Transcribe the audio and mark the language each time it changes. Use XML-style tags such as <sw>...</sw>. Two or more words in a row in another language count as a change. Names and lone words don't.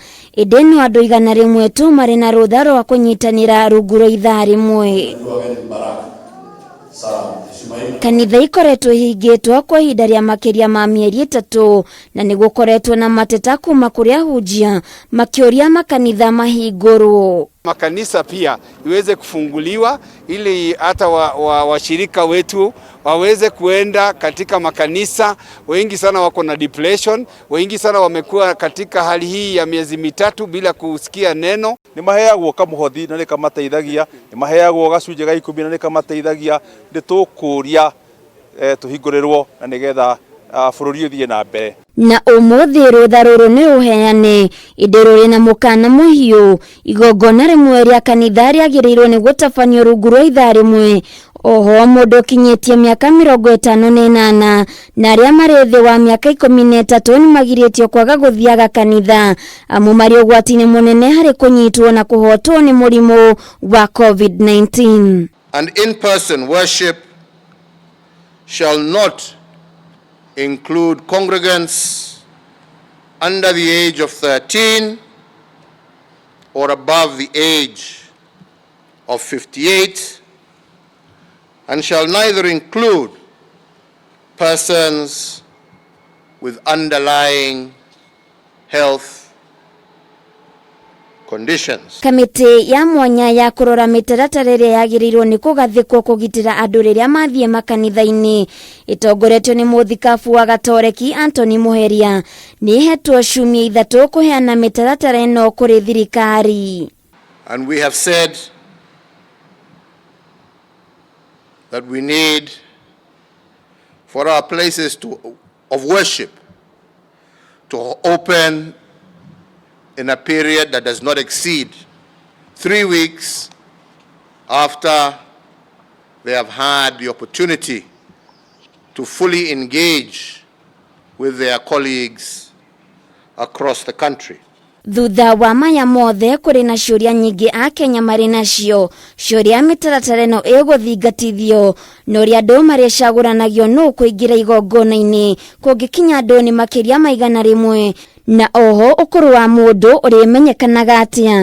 <ki>Ĩndĩ no andũ 100 tu marĩ na rũtha rwa kũnyitanĩra rungu rwa ithaa rĩmwe. Kanitha ikoretwo ihingĩtwo kwa ihinda rĩa makĩria ma mĩeri 3 na nĩgũkoretwo na mateta kuma kũrĩ ahunjia makĩũria makanitha mahingũrwo.</ki> <sw>Makanisa pia iweze kufunguliwa ili hata washirika wetu waweze kuenda katika makanisa. Wengi sana wako na depression, wengi sana wamekuwa katika hali hii ya miezi 3 bila kusikia neno.</sw> <ki>Ni maheagwo kamuhothi na nikamateithagia, ni maheagwo gacunje ga 10 na nikamateithagia. Nditukuria tuhingũrĩrwo na nigetha bũrũri ũthiĩ na mbere. Na ũmũthĩ rũtha rũrũ nĩ ũheane, ĩndĩ rũrĩ na mũkana mũhiũ. Igongona rĩmwe rĩa kanitha rĩagĩrĩirwo nĩ gũtabanio rungu rwa ithaa rĩmwe. Oho mũndũ kinyĩtie mĩaka 58 na arĩa marĩ thĩ wa mĩaka 13 nĩ magirĩtio kwaga gũthiaga kanitha amu marĩ ũgwati-inĩ mũnene harĩ kũnyitwo na kũhotwo nĩ mũrimũ wa COVID-19.</ki> <en>And in-person worship shall not include congregants under the age of 13 or above the age of 58, and shall neither include persons with underlying health conditions.</en> <ki>Kamĩtĩ ya mwanya ya kũrora mĩtaratara ĩrĩa yagĩrĩirwo nĩ kũgathĩkwo kũgitĩra andũ rĩrĩa mathiĩ makanitha-inĩ ĩtongoretio nĩ mũthikabu wa Gatoreki Anthony Muheria nĩ hetwo ciumia 3 kũheana mĩtaratara ĩno kũrĩ thirikari.</ki> <en>And we have said that we need for our places of worship to open in a period that does not exceed 3 weeks after they have had the opportunity to fully engage with their colleagues across the country.</en> <ki>Thutha wa maya mothe kũrĩ na ciũria nyingĩ a Kenya marĩ nacio, ciũria mĩtaratara ĩno ĩgũthingatithio na ũrĩa andũ marĩcagũranagio nũ kũingĩra igongona-inĩ kũngĩkinya andũ nĩ makĩria ma 100 na oho ũkũrũ wa mũndũ ũrĩmenyekanaga atĩa.</ki>